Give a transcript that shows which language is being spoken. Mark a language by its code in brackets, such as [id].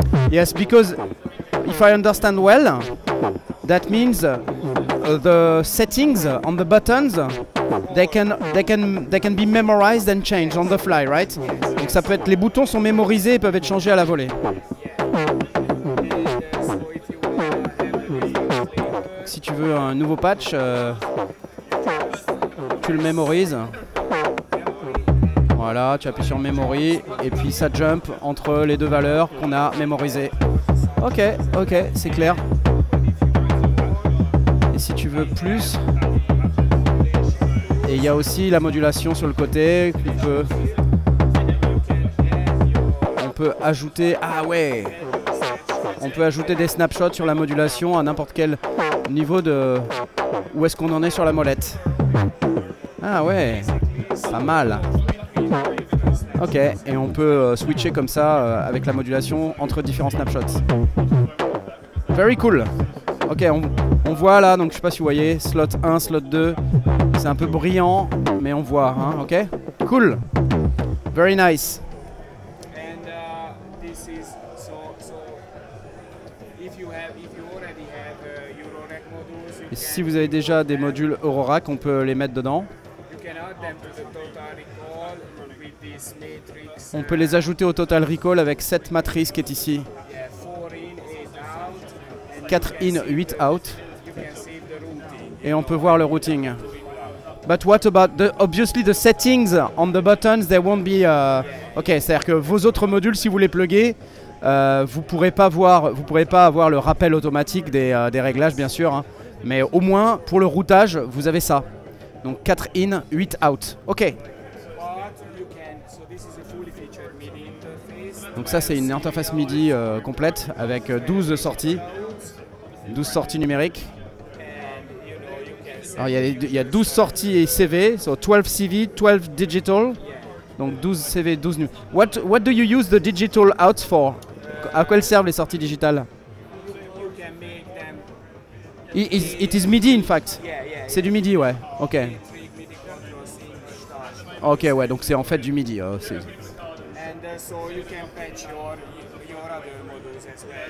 [en] Yes, because if I understand well, that means the settings on the buttons they can be memorized and changed on the fly, right? [fr] Donc ça peut être, les boutons sont mémorisés et peuvent être changés à la volée. Si tu veux un nouveau patch, tu le mémorises. Voilà, tu appuies sur Memory et puis ça jump entre les deux valeurs qu'on a mémorisées. Ok, ok, c'est clair. Et si tu veux plus, et il y a aussi la modulation sur le côté. On peut ajouter. Ah ouais! On peut ajouter des snapshots sur la modulation à n'importe quel niveau de où est-ce qu'on en est sur la molette. Ah ouais, pas mal. Ok, et on peut switcher comme ça avec la modulation entre différents snapshots. [en] Very cool. [fr] Ok, on voit là, donc je sais pas si vous voyez, slot 1, slot 2. C'est un peu brillant, mais on voit, hein, ok? [en] Cool. Very nice. And this is so if you already have Eurorack modules, [fr] Et si vous avez déjà des modules Eurorack, on peut les mettre dedans. [en] you can add them to the total recall with this matrix. [fr] On peut les ajouter au Total Recall avec cette matrice qui est ici. [en] 4 in, 8 out. And 4 in, 8 out. you can save the routing. [fr] Et on peut voir le routing. [en] But what about obviously the settings on the buttons? There won't be. [fr] Ok, c'est-à-dire que vos autres modules, si vous les pluguez, vous pourrez pas avoir le rappel automatique des réglages, bien sûr. Hein, mais au moins pour le routage, vous avez ça. Donc 4 in, 8 out. Ok. [en] But you can, so this is a fully featured MIDI interface. [fr] Donc ça c'est une interface MIDI complète avec 12 sorties. 12 sorties numériques. Alors il y a 12 sorties et CV, [en] so 12 CV, 12 digital. [fr] Donc 12 CV, 12 nu. [en] What do you use the digital out for? [fr] À quoi elles servent les sorties digitales? [en] You can make them. It is MIDI in fact. Yeah. [fr] C'est du MIDI, ouais. Ok. [en] Electric MIDI control sync touch. [fr] Ok, ouais, donc c'est en fait du MIDI. [en] And so you can patch your other modules as well.